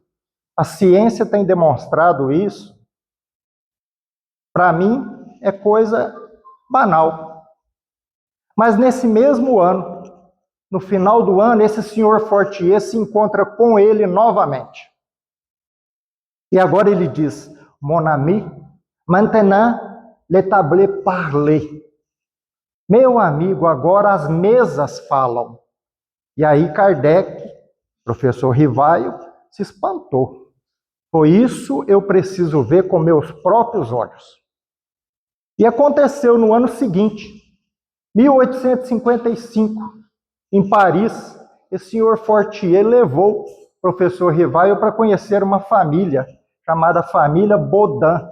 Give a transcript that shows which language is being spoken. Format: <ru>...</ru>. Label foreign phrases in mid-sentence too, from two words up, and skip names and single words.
<pt>A ciência tem demonstrado isso. Para mim, é coisa banal. Mas nesse mesmo ano, no final do ano, esse senhor Fortier se encontra com ele novamente. E agora ele diz:</pt> <fr>mon ami, maintenant le table parle.</fr> <pt>Meu amigo, agora as mesas falam. E aí Kardec, professor Rivail, se espantou. Foi isso eu preciso ver com meus próprios olhos. E aconteceu no ano seguinte, 1855, em Paris, o senhor Fortier levou o professor Rivail para conhecer uma família chamada família Baudin.</pt>